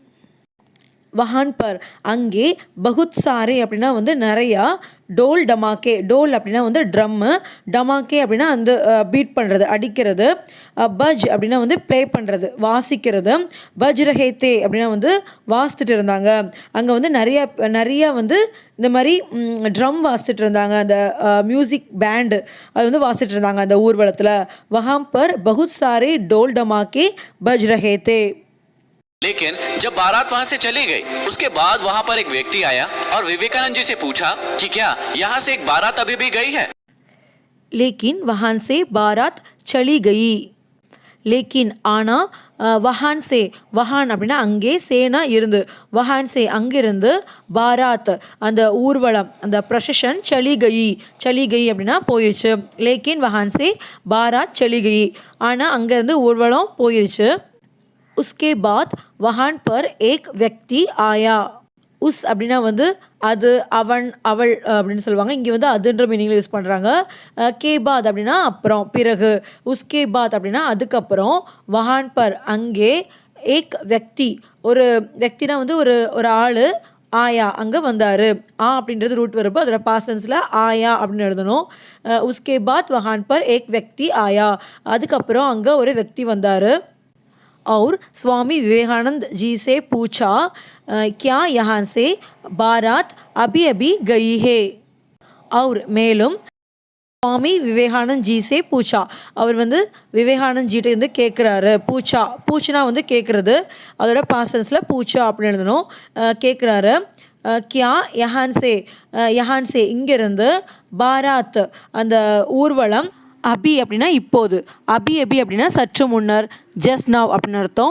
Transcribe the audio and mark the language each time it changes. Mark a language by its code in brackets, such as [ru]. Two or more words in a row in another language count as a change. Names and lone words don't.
[hi] वहाँ पर [ta] அங்கே, [hi] बहुत सारे [ta] அப்படின்னா வந்து நிறையா, [hi] ढोल धमाके, [ta] டோல் அப்படின்னா வந்து ட்ரம்மு, டமாக்கே அப்படின்னா அந்த பீட் பண்ணுறது, அடிக்கிறது, பஜ் அப்படின்னா வந்து ப்ளே பண்ணுறது, வாசிக்கிறது, [hi] बज रहे थे [ta] அப்படின்னா வந்து வாசித்துட்டு இருந்தாங்க. அங்கே வந்து நிறையா வந்து இந்த மாதிரி ட்ரம் வாசித்துட்டு இருந்தாங்க, அந்த [en] music band [ta] அது வந்து வாசித்துட்டு இருந்தாங்க அந்த ஊர்வலத்தில். [hi] वहाँ पर बहुत सारे ढोल धमाके बज रहे थे. लेकिन जब बारात वहां से चली गई, उसके बाद वहां पर एक व्यक्ति आया और विवेकानंद जी से पूछा कि क्या यहाँ से एक बारात अभी भी गई है. लेकिन वहां से बारात चली गई. [ta] लेकिन ஆனா, [hi] वहाँ से, [ta] வஹான் அப்படின்னா அங்கே, சேனா இருந்து, [hi] वहाँ से [ta] அங்கிருந்து, பாராத் அந்த ஊர்வலம், அந்த ப்ரொசஷன், [hi] चली गई, चली गई [ta] அப்படின்னா போயிடுச்சு. [hi] लेकिन वहाँ से बारात चली गई, [ta] ஆனால் அங்கேருந்து ஊர்வலம் போயிடுச்சு. [hi] उसके बाद वहान पर एक व्यक्ति आया. [ta] உஸ் அப்படின்னா வந்து அது, அவன், அவள் அப்படின்னு சொல்லுவாங்க. இங்கே வந்து அதுன்ற மீனிங்கில் யூஸ் பண்ணுறாங்க. கேபாத் அப்படின்னா அப்புறம், பிறகு. [hi] उसके बाद [ta] அப்படின்னா அதுக்கப்புறம். [hi] वहाँ पर [ta] அங்கே, [hi] एक व्यक्ति [ta] ஒரு व्यक्तिனா வந்து ஒரு ஆள், ஆயா அங்கே வந்தார். அப்படின்றது ரூட் வருது, அதோட பாஸ்டன்ஸில் ஆயா அப்படின்னு எழுதணும். [hi] उसके बाद वहाँ पर एक व्यक्ति आया, [ta] அதுக்கப்புறம் அங்கே ஒரு व्यक्ति வந்தார். [hi] और स्वामी विवेकानंद जी से पूछा क्या यहाँ से बारात अभी अभी गई है. [ta] और மேலும் சுவாமி விவேகானந்த் [hi] जी से पूछा, [ta] அவர் வந்து விவேகானந்த் ஜிட்ட வந்து கேட்குறாரு. பூச்சா, பூச்சினா வந்து கேட்குறது, அதோட பாஸ்டன்ஸில் பூச்சா அப்படின்னு எழுதணும். கேட்குறாரு. [hi] क्या यहाँ से [ta] இங்கேருந்து, பாராத் அந்த ஊர்வலம், அபி அப்படின்னா இப்போது, அபி அப்படின்னா சற்று முன்னர், [en] just now [ta] அப்படின்னு அர்த்தம்.